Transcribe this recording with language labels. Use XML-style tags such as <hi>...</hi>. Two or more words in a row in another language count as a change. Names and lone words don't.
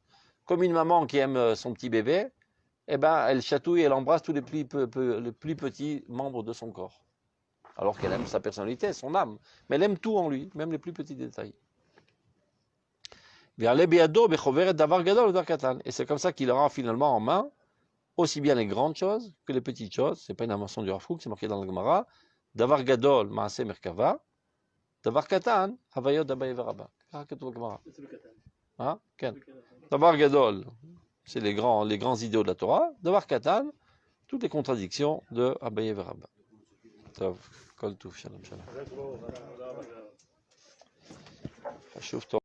<fr>Comme une maman qui aime son petit bébé, eh ben, elle chatouille, elle embrasse tous les plus petits membres de son corps. Alors qu'elle aime sa personnalité, son âme. Mais elle aime tout en lui, même les plus petits détails. Et c'est comme ça qu'il aura finalement en main aussi bien les grandes choses que les petites choses. Ce n'est pas une invention du Rav Kook, c'est marqué dans la Gemara.</fr> <he>דבר גדול מעשה מרכבה, דבר קטן הוויות דאביי ורבא.</he> <fr>C'est le Gemara. Hein?</fr> <he>דבר גדול,</he> <fr>c'est les grands idéaux de la Torah. Davar katan, toutes les contradictions de Abaye v'Rabba.</fr> <he>טוב, כל טוב, שלום שלום.</he>